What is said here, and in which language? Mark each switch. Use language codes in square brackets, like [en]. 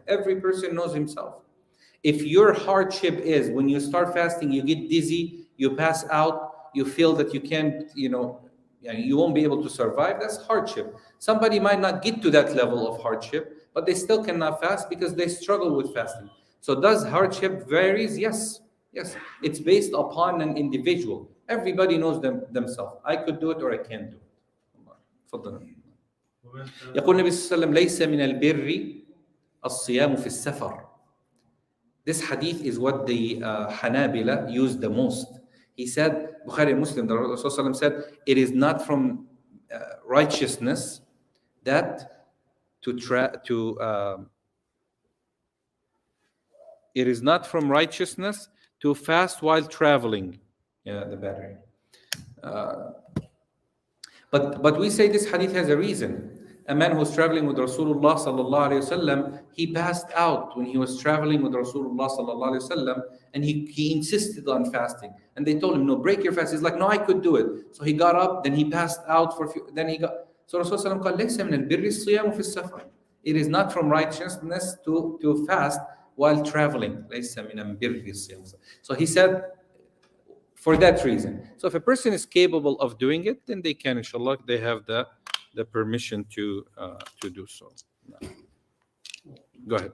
[en] Every person knows himself. If your hardship is when you start fasting, you get dizzy, you pass out, you feel that you can't, you won't be able to survive, that's hardship. Somebody might not get to that level of hardship, but they still cannot fast because they struggle with fasting. So does hardship varies? Yes. It's based upon an individual. Everybody knows themselves. I could do it or I can't do it. [ar] تفضل. يقول النبي صلى الله عليه وسلم ليس من البر الصيام في السفر. [en] This hadith is what the Hanabila use the most. He said, Bukhari and Muslim, the Rasul said, it is not from righteousness that it is not from righteousness to fast while traveling. Yeah, the battery. But we say this hadith has a reason. A man who was traveling with Rasulullah sallallahu alaihi wasallam, he passed out when he was traveling with Rasulullah sallallahu alaihi wasallam, and he insisted on fasting. And they told him, no, break your fast. He's like, no, I could do it. So he got up, then he passed out for a few, then he got. [ar] So Rasulullah قال ليس من البر الصيام في السفر. [en] It is not from righteousness to fast while traveling. [ar] ليس من البر الصيام. [en] So he said, for that reason. So if a person is capable of doing it, then they can, inshallah, they have the permission to do so. No. Go ahead.